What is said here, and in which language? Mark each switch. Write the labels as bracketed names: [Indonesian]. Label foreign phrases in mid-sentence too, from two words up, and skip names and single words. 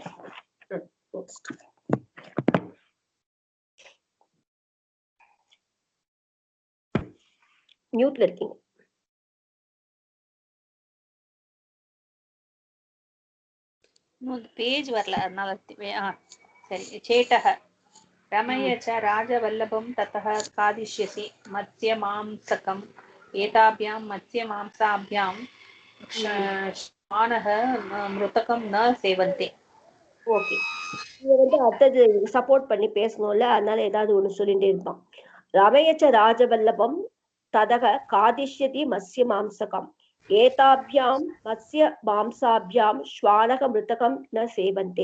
[Tamil] மியூட்ல இருக்கீங்க. பேஜ் வரல அதனால. சரி. [Sanskrit] சேட்டः रमय च राजवल्लभं ततः खादिष्यसि मत्स्यमांसकम् एताभ्यां मत्स्यमांसाभ्यां श्वानः मृतकं न सेवन्ते. [Tamil] ஓகே, இது வந்து அடுத்தது சப்போர்ட் பண்ணி பேசணும்ல, அதனால ஏதாவது ஒண்ணு சொல்லிட்டே இருப்பான். [Sanskrit] रमयच्च राजवल्लभं ततः खादिष्यति मत्स्य मांसकम् एताभ्यां मत्स्य मांसाभ्यां श्वानः मृतकं न सेवन्ते.